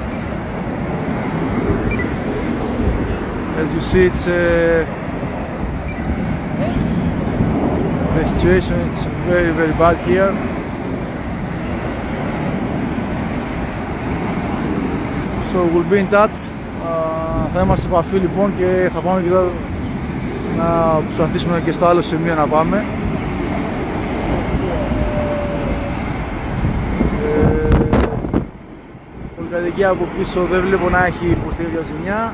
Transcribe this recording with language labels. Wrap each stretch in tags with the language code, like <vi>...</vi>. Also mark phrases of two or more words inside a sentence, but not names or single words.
<en>As you see, it's the situation is very bad here. So we'll be in touch.</en> <el>Θα είμαστε σε επαφή λοιπόν και θα πάμε και εδώ να προσπαθήσουμε και στο άλλο σημείο να πάμε. Πολυκατοικία από πίσω δεν βλέπω να έχει υποστεί για ζημιά.</el>